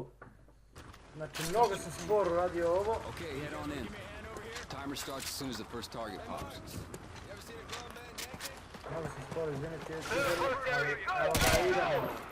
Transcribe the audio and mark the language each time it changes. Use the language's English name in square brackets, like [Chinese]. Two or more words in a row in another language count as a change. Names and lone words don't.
[Serbian] Znači, mnogo sam sporo radio ovo. [English] Okay, head on in. Timer starts as soon as the first target pops. [Serbian] Mnogo sam sporo, izvinite, ali evo da idemo.